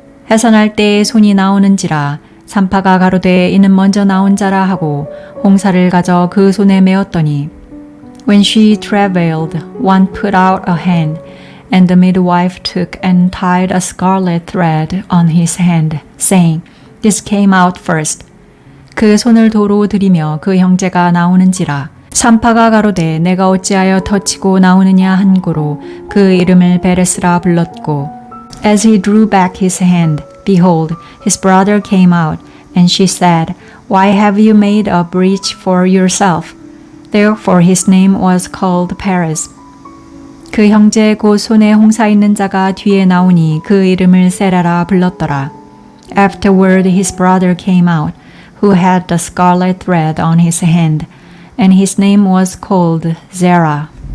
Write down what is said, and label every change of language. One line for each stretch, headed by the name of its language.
Korean: 해산할 때에 손이 나오는지라 산파가 가로되 이는 먼저 나온 자라 하고 홍사를 가져 그 손에 메었더니
English: When she travailed, one put out a hand, and the midwife took and tied a scarlet thread on his hand, saying, This came out first.
Korean: 그 손을 도로 들이며 그 형제가 나오는지라. 산파가 가로되 내가 어찌하여 터치고 나오느냐 한 고로 그 이름을 베레스라 불렀고
English: As he drew back his hand, behold, his brother came out, and she said, Why have you made a breach for yourself? Therefore his name was called Perez.
Korean: 그 형제 곧 손에 홍사 있는 자가 뒤에 나오니 그 이름을 세라라 불렀더라.
English: Afterward his brother came out, who had the scarlet thread on his hand, and his name was called Zerah.